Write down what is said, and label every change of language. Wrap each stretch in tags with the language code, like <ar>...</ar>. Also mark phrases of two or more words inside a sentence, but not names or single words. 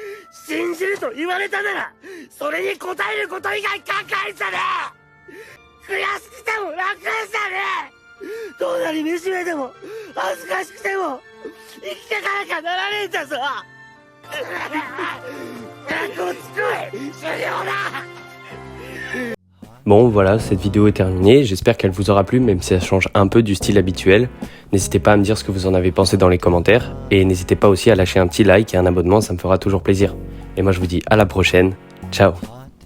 <ja>信じると言われたならそれに応えること以外考えんじゃねえ。悔しくても楽じゃねえ。どんなに惨めでも恥ずかしくても生きてかなきゃならねえんだぞ。こっち来い、終了だ。</ja> <fr>Bon voilà, cette vidéo est terminée, j'espère qu'elle vous aura plu même si elle change un peu du style habituel. N'hésitez pas à me dire ce que vous en avez pensé dans les commentaires et n'hésitez pas aussi à lâcher un petit like et un abonnement, ça me fera toujours plaisir. Et moi je vous dis à la prochaine, ciao.</fr>